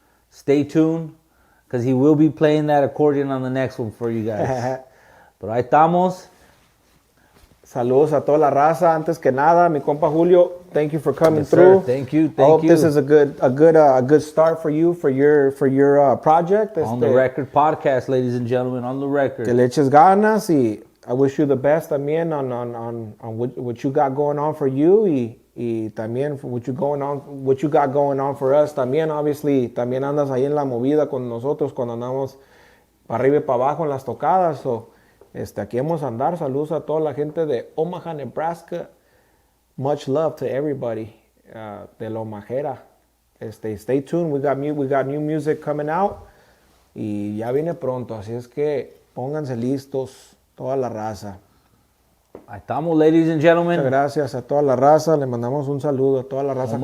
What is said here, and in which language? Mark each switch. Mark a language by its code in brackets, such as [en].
[en] Stay tuned, because he will be playing that accordion on the next one for you guys. But [es] ahí estamos. Saludos a toda la raza. Antes que nada, mi compa Julio, [en] thank you for coming Yes, through. sir. Thank you. I hope this is a good start for you for your project. On the record podcast, ladies and gentlemen, on the record. [es] Que le eches ganas, [en] y I wish you the best también on what you got going on for you, [es] y también [en] for what you got going on for us también. [es] Obviously, también andas ahí en la movida con nosotros cuando andamos para arriba y para abajo en las tocadas. [en] So, [es] aquí vamos a andar. Saludos a toda la gente de Omaha, Nebraska. [en] Much love to everybody de La Omajera. Stay tuned. We got new music coming out. [es] Y ya viene pronto. Así es que pónganse listos, toda la raza. Ahí estamos, [en] ladies and gentlemen. [es] Muchas gracias a toda la raza. Le mandamos un saludo a toda la raza que